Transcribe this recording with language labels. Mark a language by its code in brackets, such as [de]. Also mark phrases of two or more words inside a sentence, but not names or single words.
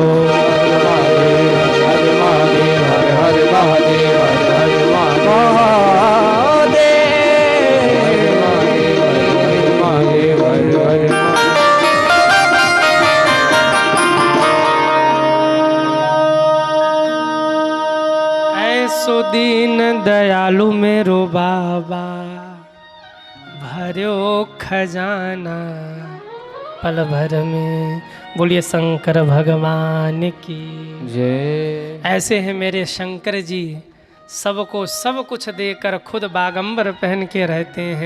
[hi] हर महादेव, हर हर महादेव, हर हर महादेव, हर हर महादेव। [bra] ऐसो दीन दयालु मेरो बाबा, भरो खजाना पल भर में। [hi] बोलिए शंकर भगवान की जय। ऐसे हैं मेरे शंकर जी, सबको सब कुछ देकर खुद बागंबर पहन के रहते हैं।